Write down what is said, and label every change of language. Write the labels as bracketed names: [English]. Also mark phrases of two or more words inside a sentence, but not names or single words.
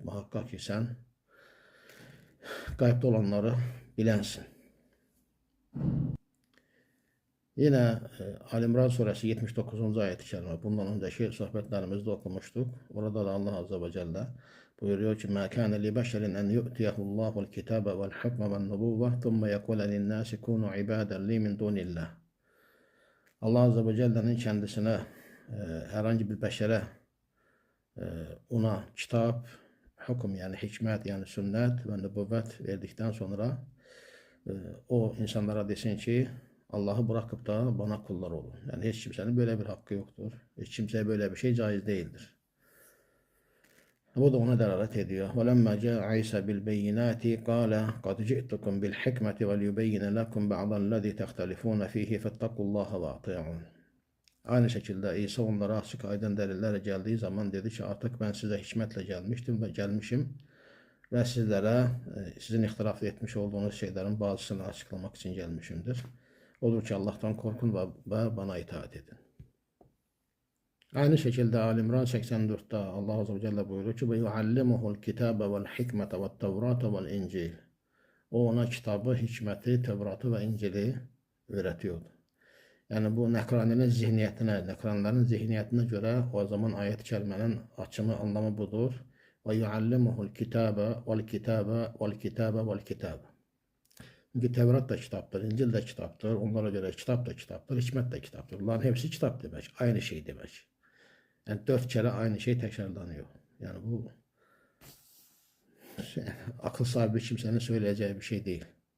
[Turkish] Muhakkak ki sen gaybde olanları bilensin. Yine Ali İmran suresi 79. ayet-i kerime. Bundan önceki sohbetlerimizde okumuştuk. Orada da Allah Azze ve Celle buyuruyor ki [Arabic] مَا كَانَ لِبَشَرٍ أَنْ يُؤْتِيَهُ اللّٰهُ الْكِتَابَ وَالْحُكْمَ وَالنُّبُوَّةَ ثُمَّ يَقُولَ لِلنَّاسِ كُونُوا عِبَادًا لِي مِنْ دُونِ اللّٰهِ. [Turkish] Allah Azze ve Celle'nin kendisine herhangi bir beşere ona kitap, hüküm yani hikmet yani sünnet ve nübüvvet verdikten sonra o insanlara desin ki Allah'ı bırakıp da bana kullar olun. Yani hiç kimsenin böyle bir hakkı yoktur. Hiç kimseye böyle bir şey caiz değildir. Bu da ona delalet ediyor. [Arabic] وَلَمَّا جَاءَ عِيسَى بِالْبَيِّنَاتِ قَالَ قَدْ جِئْتُكُمْ بِالْحِكْمَةِ وَلْيُبَيِّنَ لَكُمْ بَعْضَ الَّذِي تَخْتَلِفُونَ فِيهِ فَاتَّقُوا اللّٰهَ وَاطِيعُونَ. [Turkish] Aynı şekilde İsa onlara açık aydın delillerle geldiği zaman dedi ki artık ben size hikmetle gelmişim ve sizlere sizin ihtilaf etmiş olduğunuz şeylerin bazısını açıklamak için gelmişimdir. Olur ki Allah'tan korkun ve bana itaat edin. Aynı şekilde Ali İmran 84'te Allah Azze ve Celle buyuruyor ki [Arabic] وَيُعَلِّمُهُ الْكِتَابَ وَالْحِكْمَةَ وَالتَّوْرَاتَ وَالْاِنْجِيلِ. [Turkish] O ona kitabı, hikmeti, Tevrat'ı ve İncil'i öğretiyordu. Yani bu nekranların zihniyetine göre o zaman ayet-i kerimenin açımı, anlamı budur. [Arabic] وَيُعَلِّمُهُ الْكِتَابَ وَالْكِتَابَ وَالْكِتَابَ وَالْكِتَابَ. [Turkish] Çünkü Tevrat da kitaptır, İncil de kitaptır, onlara göre kitap da kitaptır, hikmet de kitaptır. Bunların hepsi kitap demek, aynı şey demek. Yani 4 kere aynı şey tekrarlanıyor. Yani bu akıl sahibi kimsenin söyleyeceği bir şey değil.